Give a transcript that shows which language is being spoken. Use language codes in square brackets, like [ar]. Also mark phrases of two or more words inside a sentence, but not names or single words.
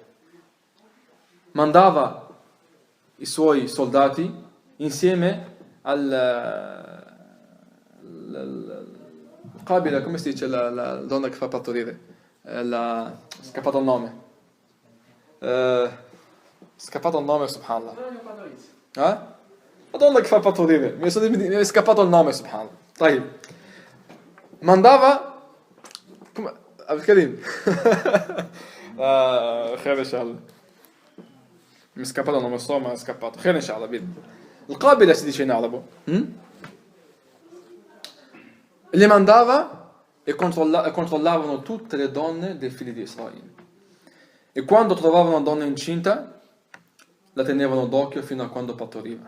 [it] Mandava i suoi soldati insieme Qabila, come si dice la donna che fa partorire? Scappato il nome. Scappato il nome, subhanallah. La donna che fa partorire. Mi è scappato il nome, subhanallah. [ar] طيب. [it] Mandava... Come... Abdelkarim. [ar] خير ان شاء الله. [it] Mi è scappato, non lo so, ma è scappato. [ar] خير ان شاء الله. [it] Il Qabila si dice in arabo. Le mandava e controllavano tutte le donne dei figli di Israele. E quando trovavano una donna incinta, la tenevano d'occhio fino a quando partoriva.